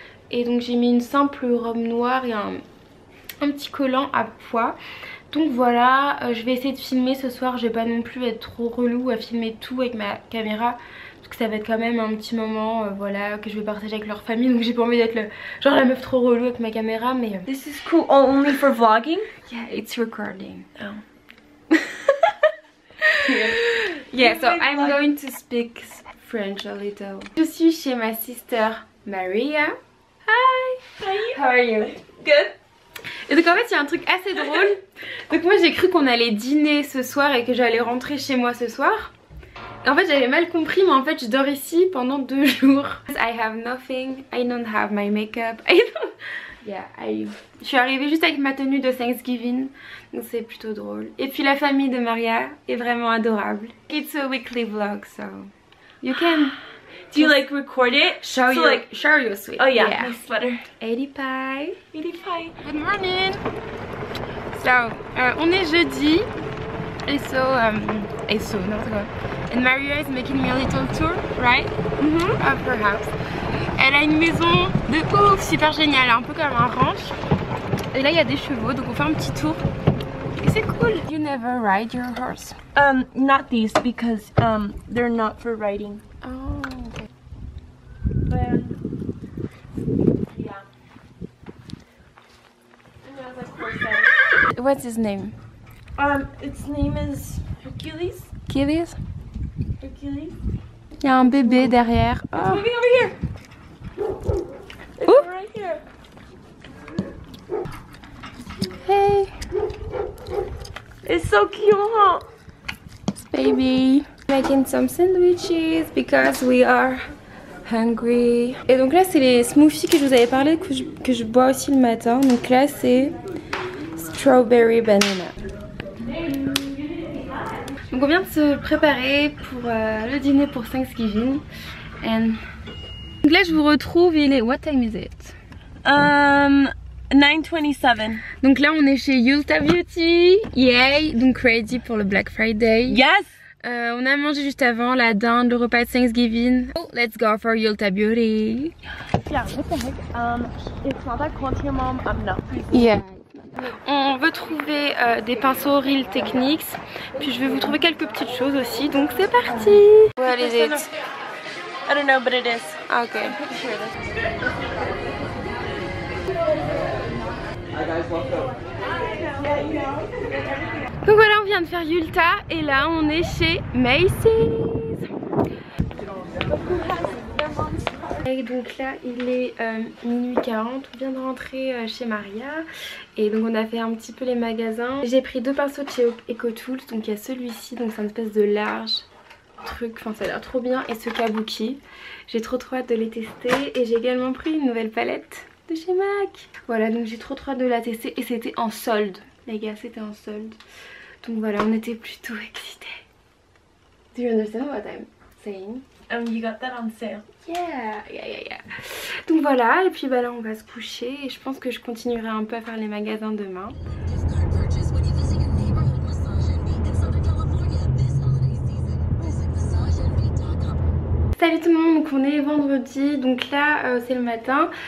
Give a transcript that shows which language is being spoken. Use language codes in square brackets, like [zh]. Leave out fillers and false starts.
[fr] Et donc j'ai mis une simple robe noire et un petit collant à pois. Donc voilà, je vais essayer de filmer ce soir, je vais pas non plus être trop relou à filmer tout avec ma caméra parce que ça va être quand même un petit moment voilà, que je vais partager avec leur famille, donc j'ai pas envie d'être genre la meuf trop relou avec ma caméra. Mais [en] This is cool, only for vlogging? Yeah, it's recording. Oh. Yeah, so I'm going to speak French a little. [fr] Je suis chez ma sister Maria. [en] Hi. Hi. How are you? Good. [fr] Et donc en fait il y a un truc assez drôle. Donc moi j'ai cru qu'on allait dîner ce soir et que j'allais rentrer chez moi ce soir. Et en fait j'avais mal compris, mais en fait je dors ici pendant 2 jours. [en] I have nothing, I don't have my makeup, [fr] je suis arrivée juste avec ma tenue de Thanksgiving. Donc c'est plutôt drôle. Et puis la famille de Maria est vraiment adorable. [en] It's a weekly vlog so you can... Do you like record it? Show your sweet. Oh yeah, my sweater. 80 pie. 80 pie. Good morning. So, [fr] on est jeudi. [en] And Maria is making me a little tour, right? Of her house. [fr] Elle a une maison de ouf, super géniale, un peu comme un ranch. Et là il y a des chevaux, donc on fait un petit tour. Et c'est cool. [en] You never ride your horse? Not these because they're not for riding. Oh, okay. But yeah. And there's like horse. What's his name? Its name is Hercules. Achilles? Hercules. [fr] Il y a un bébé derrière. [en] It's Oh. moving over here. It's Ooh. right here. Hey, It's so cute. baby. Making some sandwiches because we are hungry. [fr] Et donc là c'est les smoothies que je vous avais parlé que je bois aussi le matin. Donc là c'est strawberry banana. Donc on vient de se préparer pour le dîner pour Thanksgiving. And... Donc là je vous retrouve, il est... [en] What time is it? 9:27. [fr] Donc là on est chez Ulta Beauty. Yay! Donc ready pour le Black Friday. [en] Yes. [fr] On a mangé juste avant la dinde, le repas de Thanksgiving. [en] Oh, let's go for Ulta Beauty. Yeah. What the heck? It's not that cold here, Mom. I'm not freezing. Yeah. [fr] On veut trouver des pinceaux Real Techniques. Puis je vais vous trouver quelques petites choses aussi. Donc c'est parti. [en] What is it? I don't know, but it is. Ah, ok. Pretty sure it is. [fr] Donc voilà, on vient de faire Ulta et là on est chez Macy's. Et donc là il est minuit 40, on vient de rentrer chez Maria et donc on a fait un petit peu les magasins. J'ai pris deux pinceaux de chez EcoTools, donc il y a celui-ci, donc c'est une espèce de large truc, enfin ça a l'air trop bien, et ce kabuki. J'ai trop hâte de les tester et j'ai également pris une nouvelle palette de chez MAC. Voilà, donc j'ai trop hâte de la tester et c'était en solde les gars, c'était en solde. Donc voilà, on était plutôt excités. [en] Do you understand what I'm saying? You got that on sale. Yeah. [fr] Donc voilà, et puis bah là on va se coucher et je pense que je continuerai un peu à faire les magasins demain. Salut tout le monde, donc on est vendredi, donc là c'est le matin.